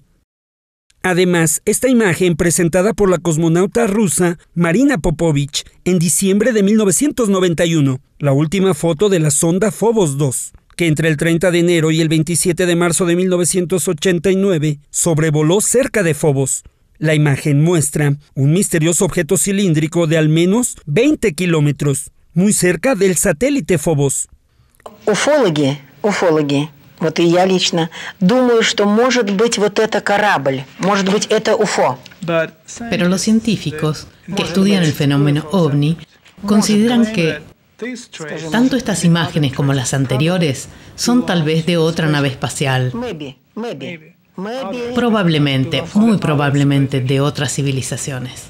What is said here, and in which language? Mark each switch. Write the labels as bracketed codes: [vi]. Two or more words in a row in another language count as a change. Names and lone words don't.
[es] Además, esta imagen presentada por la cosmonauta rusa Marina Popovich en diciembre de 1991, la última foto de la sonda Phobos 2, que entre el 30 de enero y el 27 de marzo de 1989 sobrevoló cerca de Phobos. La imagen muestra un misterioso objeto cilíndrico de al menos 20 kilómetros, muy cerca del satélite Phobos. [ru] Уфологи, вот и я лично думаю, что может быть вот это корабль, может быть это УФО. [es] Pero los científicos que estudian el fenómeno OVNI consideran que tanto estas imágenes como las anteriores son tal vez de otra nave espacial. Probablemente, muy probablemente de otras civilizaciones.